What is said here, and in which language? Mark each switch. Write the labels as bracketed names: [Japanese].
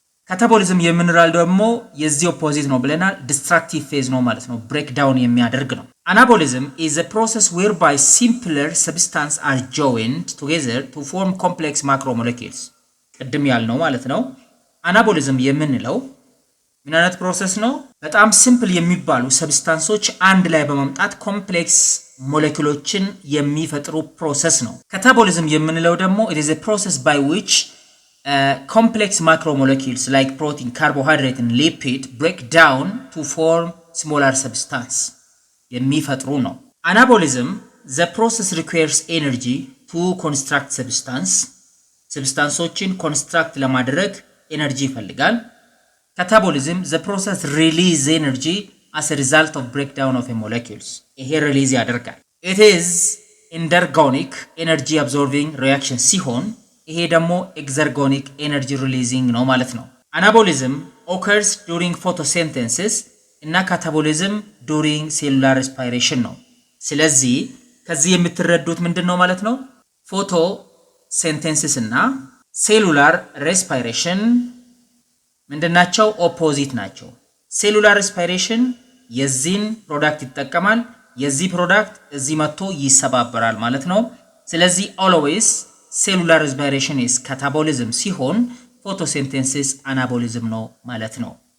[Amharic] ካታቦሊዝም የምንራል ደግሞ የዚህ ኦፖዚት ነው ብለናል፣ ዲስትራክቲቭ ፌዝ ነው ማለት ነው፣ ብሬክ ዳውን የሚያደርግ ነው። አናቦሊዝም [English] is a process whereby simpler substances are joined together to form complex macromolecules። [Amharic] ቅድም ያልነው ማለት ነው። አናቦሊዝም የምንለው ምን አይነት ፕሮሰስ ነው? በጣም ሲምፕል የሚባሉ ሰብስታንሶች አንድ ላይ በመምጣት ኮምፕሌክስ ሞለኪውሎችን የሚፈጥሩ ፕሮሰስ ነው። ካታቦሊዝም የምንለው ደግሞ [English] it is a process by which complex macromolecules like protein, carbohydrate and lipid break down to form smaller substance [Amharic] የሚፈጥሩ ነው። [English] Anabolism, the process requires energy to construct substance. [Amharic] Substanceዎችን construct ለማድረግ energy ይፈልጋል። [English] Catabolism, the process release energy as a result of breakdown of a molecules. [Amharic] ይሄ release ያደርጋል። [English] It is endergonic energy absorbing reaction ሲሆን ይሄ ደግሞ exergonic energy releasing ነው ማለት ነው። Anabolism occurs during photosynthesis እና catabolism during cellular respiration ነው። [Amharic] ስለዚህ ከዚህ የምትረዱት ምንድነው ማለት ነው? photosynthesis እና cellular respiration ምንድናቸው? ኦፖዚት ናቸው። cellular respiration የዚህን ፕሮዳክት ይጠቀማል። የዚህ ፕሮዳክት እዚህ መጥቶ ይሰባበራል ማለት ነው። ስለዚህ [English] always cellular respiration is catabolism [Amharic] ሲሆን photosynthesis anabolism ነው ማለት ነው።